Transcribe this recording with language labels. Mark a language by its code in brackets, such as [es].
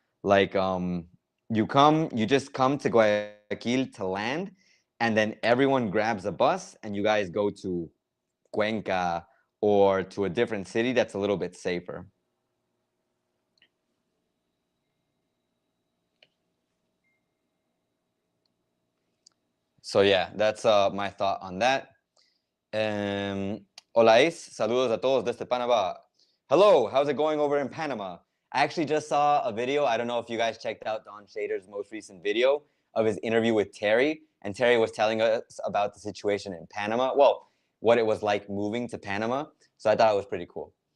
[en] Like, you just come to Guayaquil to land, and then everyone grabs a bus and you guys go to Cuenca or to a different city that's a little bit safer. So yeah, that's my thought on that. [es] Hola, saludos a todos desde Panama. [en] Hello, how's it going over in Panama? I actually just saw a video. I don't know if you guys checked out Don Shader's most recent video of his interview with Terry, and Terry was telling us about the situation in Panama. Well, what it was like moving to Panama. So I thought it was pretty cool.